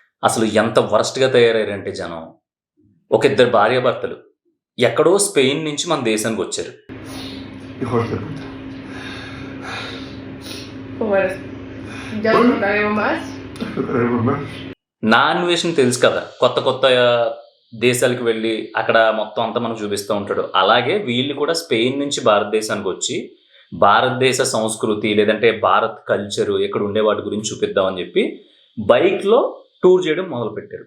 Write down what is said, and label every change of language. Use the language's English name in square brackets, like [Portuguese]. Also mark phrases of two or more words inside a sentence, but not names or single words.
[Telugu] అసలు ఎంత వరస్ట్‌గా తయారయ్యారంటే జనం. ఒక ఇద్దరు భార్యాభర్తలు ఎక్కడో స్పెయిన్ నుంచి మన దేశానికొచ్చారు. [Spanish] Hijos de puta. Pues ya no contaremos más. Tenemos más. [Telugu] నా అన్వేషణ తెలుసు కదా! కొత్త కొత్త దేశాలకు వెళ్ళి అక్కడ మొత్తం అంతా మనకు చూపిస్తూ ఉంటాడు. అలాగే వీళ్ళు కూడా స్పెయిన్ నుంచి భారతదేశానికొచ్చి, భారతదేశ సంస్కృతి లేదంటే భారత్ కల్చరు ఇక్కడ ఉండే వాటి గురించి చూపిద్దామని చెప్పి బైక్‌లో టూర్ చేయడం మొదలుపెట్టారు.